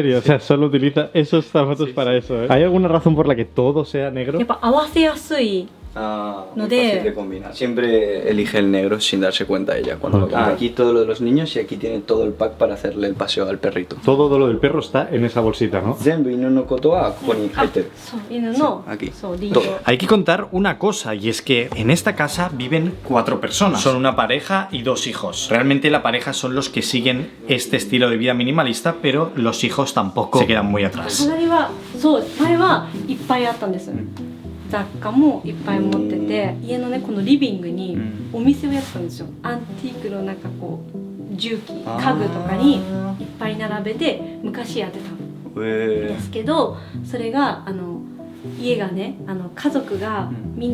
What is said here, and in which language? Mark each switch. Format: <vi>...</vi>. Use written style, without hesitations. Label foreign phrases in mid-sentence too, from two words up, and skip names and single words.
<es>O sea, solo utiliza esos zapatos para eso, ¿eh? ¿Hay alguna razón por la que todo sea negro? Muy fácil de combinar. Siempre elige el negro sin darse cuenta ella cuando lo compra. Aquí todo lo de los niños y aquí tiene todo el pack para hacerle el paseo al perrito. Todo lo del perro está en esa bolsita, ¿no?</es> <ja>全部いののことはここに入ってる.</ja> <es>Aquí. Todo. Hay que contar una cosa, y es que en esta casa viven 4 personas. Son una pareja y 2 hijos. Realmente la pareja son los que siguen este estilo de vida minimalista, pero los hijos tampoco se quedan muy atrás.</es> <ja>雑貨もいっぱい持ってて、家のねこのリビングにお店をやってたんですよ。アンティークのなんかこう重機、家具とかにいっぱい並べて昔やってたんですけど、それが家がね家族がみん</ja>